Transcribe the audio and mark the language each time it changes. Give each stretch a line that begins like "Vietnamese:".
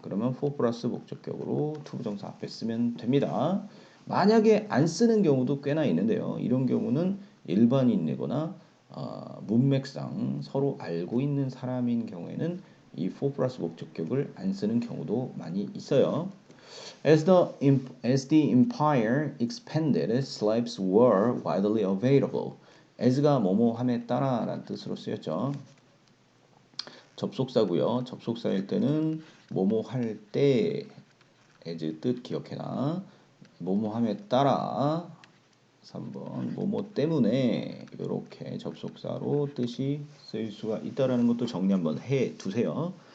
Korean: 그러면 for 플러스 목적격으로 투부정사 앞에 쓰면 됩니다. 만약에 안 쓰는 경우도 꽤나 있는데요. 이런 경우는 일반인이거나 문맥상 서로 알고 있는 사람인 경우에는 이 for 플러스 목적격을 안 쓰는 경우도 많이 있어요.
English: As the empire expanded, slaves were widely available.
Korean: as가 뭐뭐함에 따라라는 뜻으로 쓰였죠. 접속사고요. 접속사일 때는 뭐뭐할 때 as 뜻 기억해라. 뭐뭐함에 따라 3번 뭐뭐 때문에 이렇게 접속사로 뜻이 쓰일 수가 있다라는 것도 정리 한번 해 두세요.